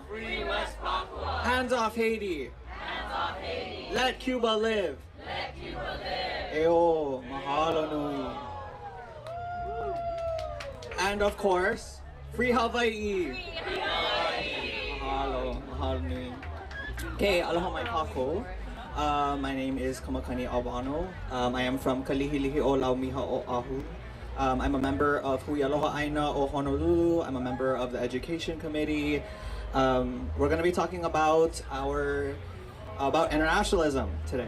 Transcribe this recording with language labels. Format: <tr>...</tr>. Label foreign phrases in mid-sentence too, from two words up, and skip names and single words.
<en>Free West Papua. Hands off Haiti. Hands off Haiti. Let Cuba live. Let Cuba live.</en> <haw>Eo, mahalo nui.</haw> <en>And of course, free Hawaii. Free Hawaii.</en> <haw>Mahalo, mahalo nui. Okay, aloha mai kako.</haw> <en>My name is Kamakani Awano. I am from Kalihilihi o Laumiha o Ahu. I'm a member of Hui Lahoihoiea o Honolulu. I'm a member of the Education Committee. We're going to be talking about internationalism today.</en>